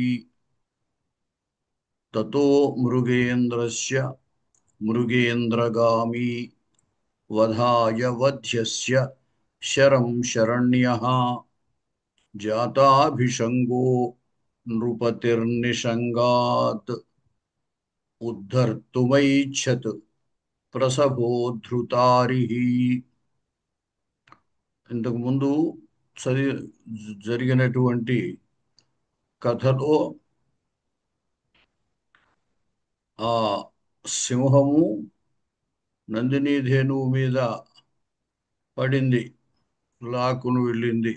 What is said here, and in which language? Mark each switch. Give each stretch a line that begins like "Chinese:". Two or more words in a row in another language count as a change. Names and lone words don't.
Sanskrit: ततो मृगेन्द्रस्य मृगेन्द्रगामी वधाय वध्यस्य शरं शरण्यः जाताभिषङ्गो नृपतिर्निषङ्गात् उद्धर्तुमैच्छत् प्रसभोद्धृतारिः.
Telugu: ఇంతకు ముందు జరిగినటువంటి కథలో ఆ సింహము నందిని ధేనువు మీద పడింది, లాక్కును వెళ్ళింది.